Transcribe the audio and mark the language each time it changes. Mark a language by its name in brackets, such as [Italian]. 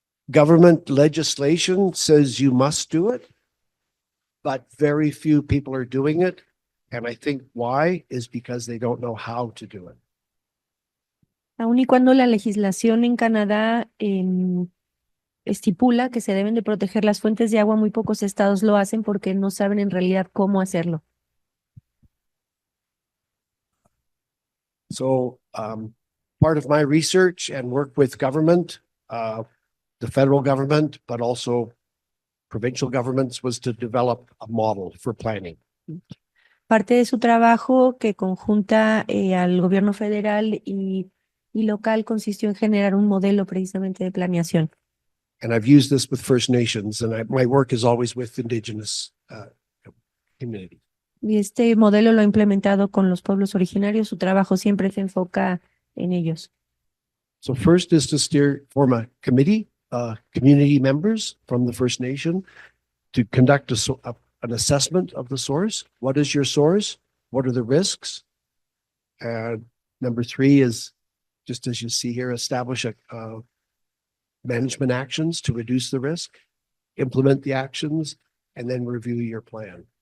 [English] Government legislation says you must do it, but very few people are doing it. And I think why is because they don't know how to do it. [Spanish] Aun y cuando la legislación en Canadá estipula que se deben de proteger las fuentes de agua, muy pocos estados lo hacen porque no saben en realidad cómo hacerlo. [English] So part of my research and work with government, the federal government, but also provincial governments, was to develop a model for planning. [Spanish] Parte de su trabajo que conjunta al gobierno federal y local consistió en generar un modelo precisamente de planeación. [English] And I've used this with First Nations, and my work is always with Indigenous community. [Spanish] Y este modelo lo ha implementado con los pueblos originarios. Su trabajo siempre se enfoca en ellos. [English] So first is to form a committee, community members from the First Nation to conduct an assessment of the source. What is your source? What are the risks? And number 3 is, just as you see here, establish management actions to reduce the risk, implement the actions, and then review your plan.